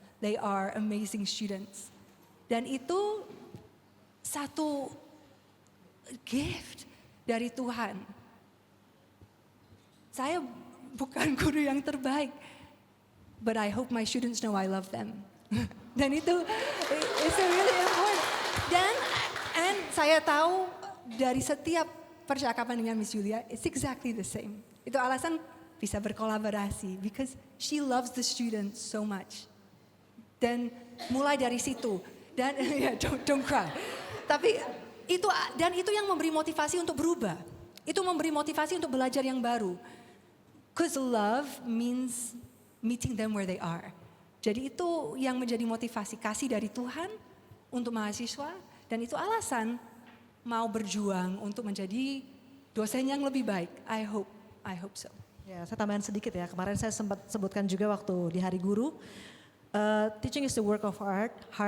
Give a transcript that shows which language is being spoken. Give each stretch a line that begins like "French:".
English: They are amazing students.
Indonesian: Dan itu satu gift dari Tuhan. Saya bukan guru yang terbaik,
English: but I hope my students know I love them.
Indonesian: Dan itu
English: it's really important.
Indonesian: Dan saya tahu dari setiap percakapan dengan Miss Julia,
English: it's exactly the same.
Indonesian: Itu alasan bisa berkolaborasi,
English: because she loves the students so much.
Indonesian: Dan mulai dari situ, dan
English: don't cry.
Indonesian: Tapi itu yang memberi motivasi untuk berubah. Itu memberi motivasi untuk belajar yang baru.
English: Because love means meeting them where they are.
Indonesian: Jadi itu yang menjadi motivasi, kasih dari Tuhan untuk mahasiswa, dan itu alasan mau berjuang untuk menjadi dosen yang lebih baik.
English: I hope so.
Indonesian: Ya, saya tambahan sedikit ya. Kemarin saya sempat sebutkan juga waktu di Hari Guru,
English: teaching is the work of heart.